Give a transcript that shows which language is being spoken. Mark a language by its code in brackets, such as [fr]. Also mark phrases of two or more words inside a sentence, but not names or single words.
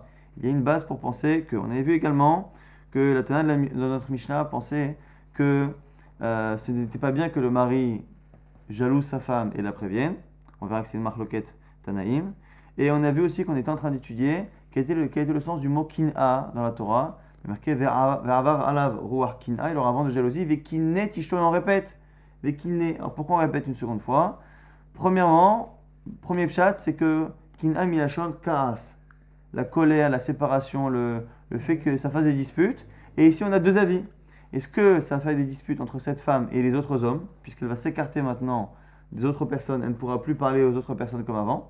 [fr] Il y a une base pour penser qu'on avait vu également que la Tana de notre Mishnah pensait que ce n'était pas bien que le mari jalouse sa femme et la prévienne. On verra que c'est une [he] מחלוקת תנאים. [fr] Et on a vu aussi qu'on était en train d'étudier quel était le sens du mot kin'a dans la Torah. Il est marqué [he] ועבר עליו רוח קנאה, [fr] il aura vent de jalousie. [he] וקנא את אשתו, [fr] on répète. Ve'kinne. Alors pourquoi on répète une seconde fois? Premièrement, premier pshat, c'est que [he] קנאה מלשון כעס, [fr] la colère, la séparation, le fait que ça fasse des disputes. Et ici on a deux avis. Est-ce que ça fait des disputes entre cette femme et les autres hommes, puisqu'elle va s'écarter maintenant des autres personnes, elle ne pourra plus parler aux autres personnes comme avant?